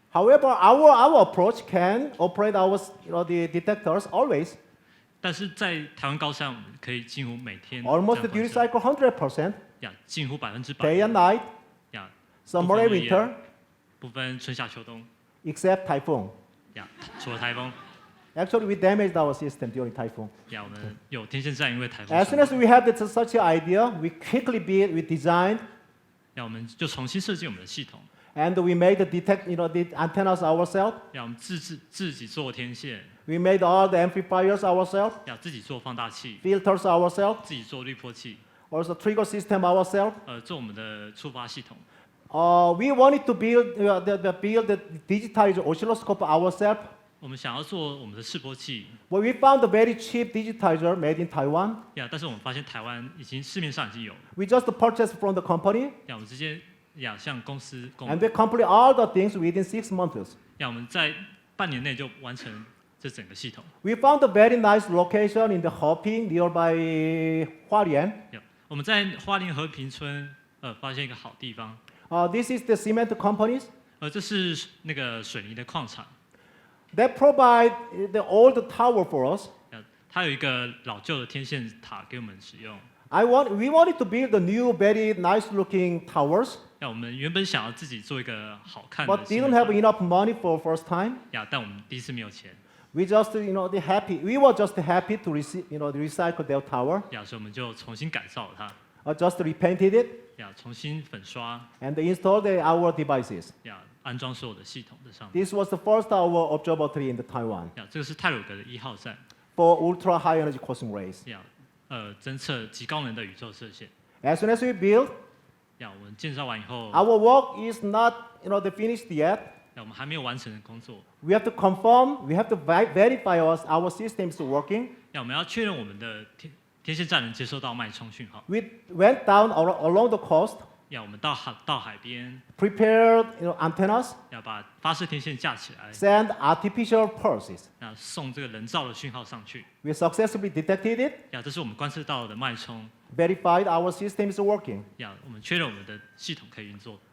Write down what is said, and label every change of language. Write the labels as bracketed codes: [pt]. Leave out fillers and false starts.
[en] However, our approach can operate our the detectors always. [zh] 但是在台湾高山，我们可以近乎每天 [en] Almost the duty cycle 100%. [zh] 近乎100%。 [en] Day and night. Summer and winter. [zh] 不分春夏秋冬。 [en] Except typhoon. [zh] 除了台风。 [en] Actually, we damaged our system during typhoon. [zh] 我们有天线站因为台风。 [en] As soon as we had such an idea, we quickly we designed. [zh] 我们就重新设计我们的系统。 [en] And we made the the antennas ourselves. [zh] 我们自己做天线。 [en] We made all the amplifiers ourselves. [zh] 自己做放大器。 [en] Filters ourselves. [zh] 自己做滤波器。 [en] Also trigger system ourselves. [zh] 做我们的触发系统。 [en] We wanted to build the digitized oscilloscope ourselves. [zh] 我们想要做我们的示波器。 [en] But we found a very cheap digitizer made in Taiwan. [zh] 但是我们发现台湾市面上已经有。 [en] We just purchased from the company. [zh] 我们直接向公司购。 [en] And we complete all the things within 6 months. [zh] 我们在半年内就完成这整个系统。 [en] We found a very nice location in the Hoping nearby 花莲。 [zh] 我们在花莲和平村发现一个好地方。 [en] This is the cement companies. [zh] 这是那个水泥的矿场。 [en] They provide the old tower for us. [zh] 它有一个老旧的天线塔给我们使用。 [en] We wanted to build the new, very nice-looking towers. [zh] 我们原本想要自己做一个好看的。 [en] But didn't have enough money for first time. [zh] 但我们第一次没有钱。 [en] We just, happy. We were just happy to recycle their tower. [zh] 所以我们就重新改造了它。 [en] Just repainted it. [zh] 重新粉刷。 [en] And installed our devices. [zh] 安装所有的系统在上面。 [en] This was the first our observatory in Taiwan. [zh] 这个是太鲁阁的1号站。 [en] For ultra high energy cosmic rays. [zh] 侦测极高能的宇宙射线。 [en] As soon as we build. [zh] 我们建造完以后。 [en] Our work is not, finished yet. [zh] 我们还没有完成的工作。 [en] We have to confirm. We have to verify our system is working. [zh] 我们要确认我们的天线站能接收到脉冲讯号。 [en] We went down along the coast. [zh] 我们到海边。 [en] Prepared, antennas. [zh] 把发射天线架起来。 [en] Send artificial pulses. [zh] 送这个人造的讯号上去。 [en] We successfully detected it. [zh] 这是我们观测到的脉冲。 [en] Verified our system is working. [zh] 我们确认我们的系统可以运作。